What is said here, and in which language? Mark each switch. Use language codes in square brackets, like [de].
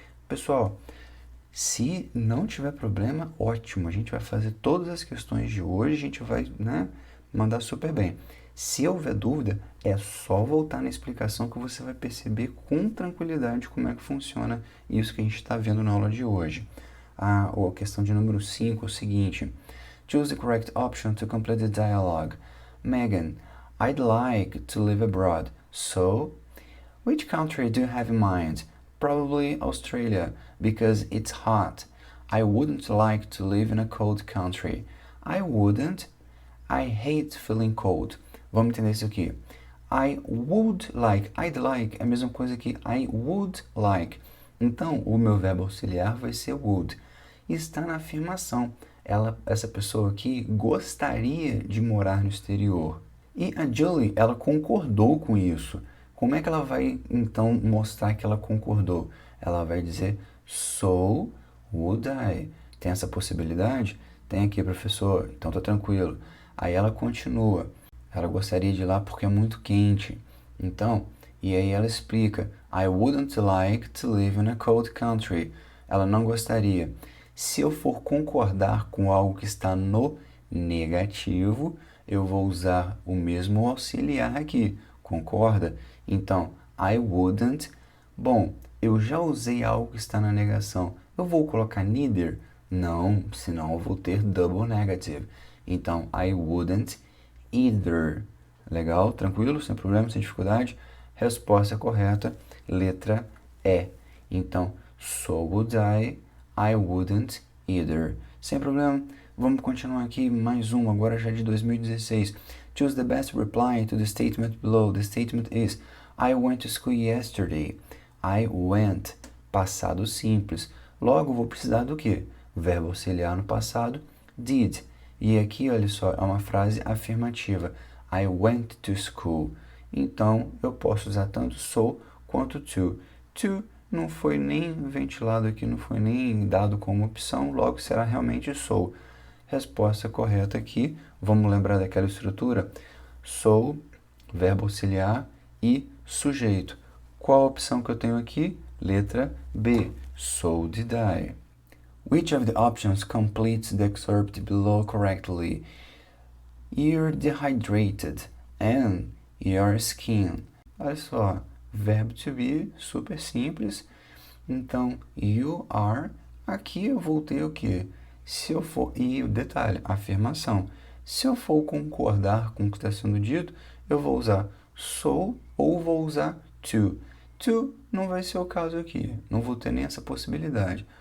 [pt] Pessoal, se não tiver problema, ótimo, a gente vai fazer todas as questões de hoje, a gente vai, mandar super bem. Se houver dúvida, é só voltar na explicação que você vai perceber com tranquilidade como é que funciona isso que a gente está vendo na aula de hoje. A questão de número 5 é o seguinte. [en] Choose the correct option to complete the dialogue. Megan, I'd like to live abroad. So, which country do you have in mind? Probably Australia, because it's hot. I wouldn't like to live in a cold country. I wouldn't. I hate feeling cold. [pt] Vamos entender isso aqui. [en] I would like, I'd like [pt] é a mesma coisa que [en] I would like. [pt] Então, o meu verbo auxiliar vai ser would. E está na afirmação. Essa pessoa aqui gostaria de morar no exterior. E a Julie, ela concordou com isso. Como é que ela vai, então, mostrar que ela concordou? Ela vai dizer, [en] so would I. [pt] Tem essa possibilidade? Tem aqui, professor. Então, tá tranquilo. Aí ela continua. Ela gostaria de ir lá porque é muito quente. Então, e aí ela explica, [en] I wouldn't like to live in a cold country. [pt] Ela não gostaria. Se eu for concordar com algo que está no negativo, eu vou usar o mesmo auxiliar aqui. Concorda? Então, [en] I wouldn't. [pt] Bom, eu já usei algo que está na negação. Eu vou colocar neither? Não, senão eu vou ter double negative. Então, [en] I wouldn't either. [pt] Legal? Tranquilo? Sem problema, sem dificuldade? Resposta correta, letra E. Então, [en] so would I wouldn't either. [pt] Sem problema? Vamos continuar aqui, mais um, agora já de 2016. [en] Choose the best reply to the statement below. The statement is, I went to school yesterday. I went, [pt] passado simples. Logo, vou precisar do quê? Verbo auxiliar no passado, did. E aqui, olha só, é uma frase afirmativa. [en] I went to school. [pt] Então, eu posso usar tanto so quanto to. To não foi nem ventilado aqui, não foi nem dado como opção, logo será realmente so. Resposta correta aqui, vamos lembrar daquela estrutura? So, verbo auxiliar e sujeito. Qual a opção que eu tenho aqui? Letra B. [en] So did I. Which of the options completes the excerpt below correctly? You're dehydrated and your skin. [pt] Olha só, verbo to be, super simples. Então, [en] you are, [pt] aqui eu vou ter o quê? Se eu for, e o detalhe, afirmação. Se eu for concordar com o que está sendo dito, eu vou usar so ou vou usar to. To não vai ser o caso aqui, não vou ter nem essa possibilidade.